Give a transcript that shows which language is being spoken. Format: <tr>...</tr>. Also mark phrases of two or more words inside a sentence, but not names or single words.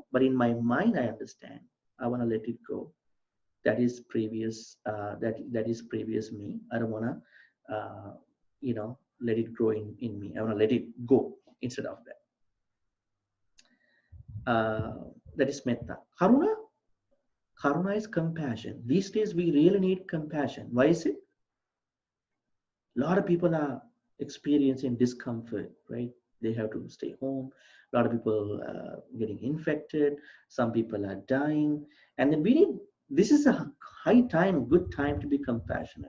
<en>But in my mind, I understand. I want to let it go. That is previous. That is previous me. I don't want to, let it grow in me. I want to let it go instead of that. That is metta. Karuna. Karuna is compassion. These days, we really need compassion. Why is it? A lot of people are experiencing discomfort, right? They have to stay home. A lot of people getting infected. Some people are dying. And then this is a good time to be compassionate.</en>